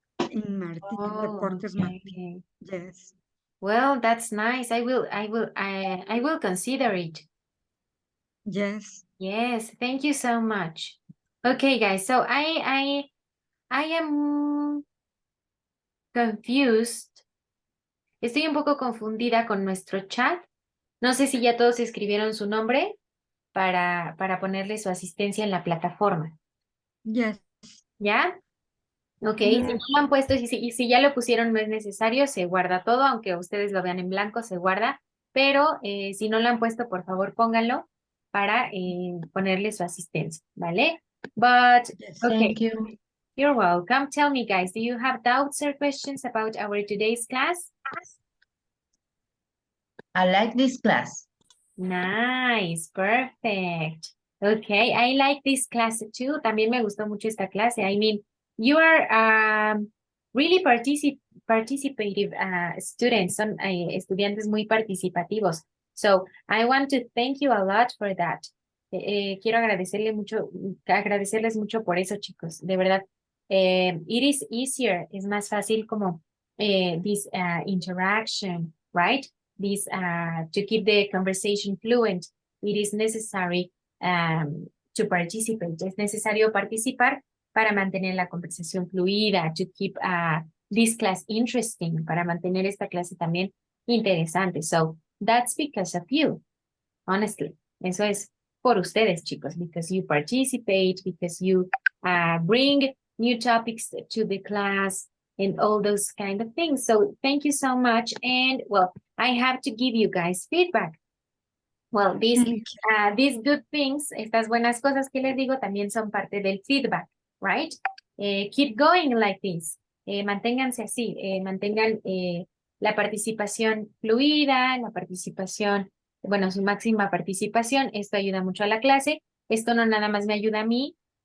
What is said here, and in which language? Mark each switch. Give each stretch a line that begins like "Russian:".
English: In Martí, Deportes Martí. Yes. Well, that's nice. I will consider it. Yes. Yes, thank you so much. Okay, guys, so I am confused.
Spanish: Estoy un poco confundida con nuestro chat. No sé si ya todos escribieron su nombre para ponerle su asistencia en la plataforma.
English: Yes.
Spanish: ¿Ya? Ok, si no lo han puesto y si ya lo pusieron no es necesario, se guarda todo, aunque ustedes lo vean en blanco, se guarda, pero si no lo han puesto, por favor pónganlo para ponerle su asistencia, ¿vale?
English: But, okay, Thank you. you're welcome. Tell me, guys, do you have doubts or questions about our today's class? I like this class. Nice, perfect. Okay, I like this class too.
Spanish: También me gustó mucho esta clase.
English: I mean, you are really participative students.
Spanish: Son estudiantes muy participativos.
English: So I want to thank you a lot for that.
Spanish: Quiero agradecerles mucho por eso, chicos. De verdad,
English: it is easier.
Spanish: Es más fácil como
English: this interaction,
Spanish: right?
English: This to keep the conversation fluent, it is necessary to participate.
Spanish: Es necesario participar para mantener la conversación fluida,
English: to keep this class interesting,
Spanish: para mantener esta clase también interesante.
English: So that's because of you, honestly.
Spanish: Eso es por ustedes, chicos,
English: because you participate, because you bring new topics to the class, and all those kind of things. So thank you so much. And well, I have to give you guys feedback. Well, these good things,
Spanish: estas buenas cosas que les digo también son parte del
English: feedback, right? Keep going like this.
Spanish: Manténganse así, mantengan la participación fluida, la participación, bueno, su máxima participación. Esto ayuda mucho a la clase. Esto no nada más me ayuda a mí,